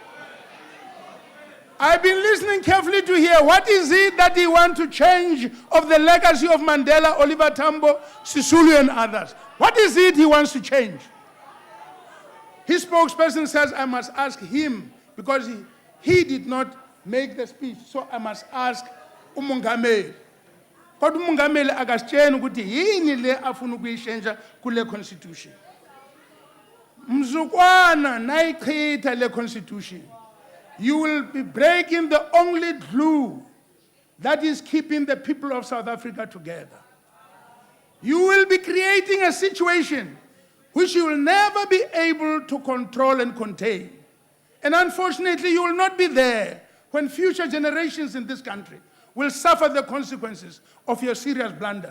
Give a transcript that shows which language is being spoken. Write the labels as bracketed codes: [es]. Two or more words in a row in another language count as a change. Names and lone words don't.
[en] I've been listening carefully to hear what is it that he wants to change of the legacy of Mandela, Oliver Tambo, Sisulu, and others. What is it he wants to change? His spokesperson says I must ask him, because he did not make the speech, so I must ask umongameli. [zu] Kodwa umongameli akasitshela ukuthi yini le afuna ukuyishintsha kule constitution. Mzukwana nayichitha le constitution, [en] you will be breaking the only glue that is keeping the people of South Africa together. You will be creating a situation which you will never be able to control and contain. And unfortunately, you will not be there when future generations in this country will suffer the consequences of your serious blunders.